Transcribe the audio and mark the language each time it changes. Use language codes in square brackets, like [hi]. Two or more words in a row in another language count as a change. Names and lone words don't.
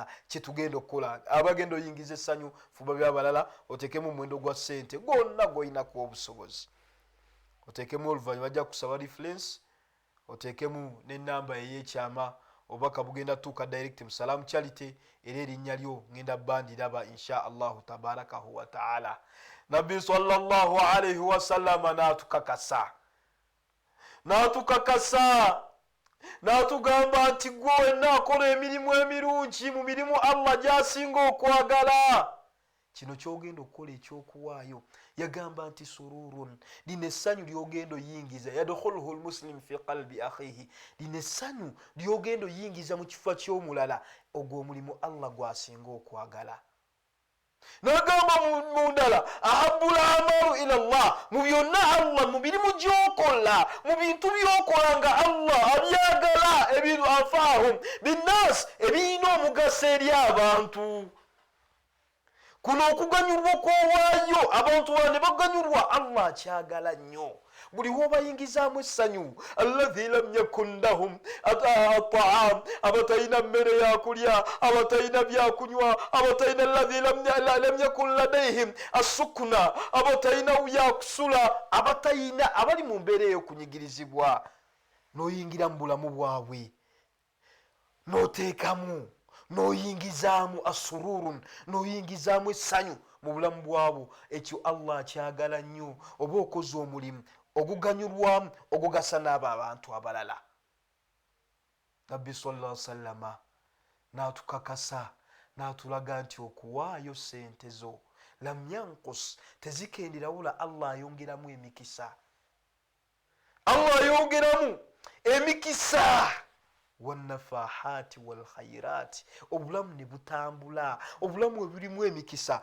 [lg] Kyetugenda okukola abagenda oyingiza essanyu bifuba by'abalala, oteekemu omuwendo gwa sente gwonna gw'oyinako obusobozi, oteekemu oluvannyuma bajja kusaba reference, oteekemu n'ennamba ey'ekyama obubaka bugenda tuuka direct mu Salamu Charity era erinnya lyo ngenda bandiraba [ar] إن شاء الله تبارك وتعالى. [lg] Nabbi [ar] صلى الله عليه وسلم [lg] n'atukakasa n'atugamba nti gwe wenna akola emirimu emirungi mu mirimu Allah gy'asinga okwagala, kino kyogenda okukola ekyokuwaayo. Yagamba nti sururun, lino essanyu lyogenda oyingiza [ar] يدخله المسلم في قلب أخيه, [lg] lino essanyu lyogenda oyingiza mu kifa ky'omulala, ogwo omulimu Allah gwasinga okwagala. N'agamba mu ndala [ar] أحب الأعمال إلى الله, [lg] mu byonna Allah mu mirimu gy'okola mu bintu by'okola nga Allah abyagala, ebintu [ar] أنفعهم بالناس [lg] ebiyina omugaso eri abantu. Kuno okuganyulwa kw'owaayo abantu bane baganyulwa Allah akyagala nnyo. Buli wobayingizaamu essanyu [ar] الذي لم يكن لهم طعام, [lg] abatalina mmere yakulya, abatalina byakunywa, abatalina [ar] الذي لم يكن لديهم سكن, [lg] abatalina byakusula, abatalina abali mu mbeera ey'okunyigirizibwa, n'oyingira mu bulamu bwabwe n'oteekamu n'oyingizaamu asururun, n'oyingizaamu essanyu mu bulamu bwabo, ekyo Allah akyagala nnyo. Oba okoze omulimu oguganyulwamu ogugasa n'abo abantu abalala. Nabbi [ar] صلى الله عليه وسلم [lg] n'atukakasa n'atulaga nti okuwaayo sente zo [ar] لم ينقص, [lg] tezikenderawola, Allah ayongeramu emikisa, Allah ayongeramu emikisa. [ar] والنفحات والخيرات, [lg] obulamu ne butambula, obulamu ebirimu emikisa.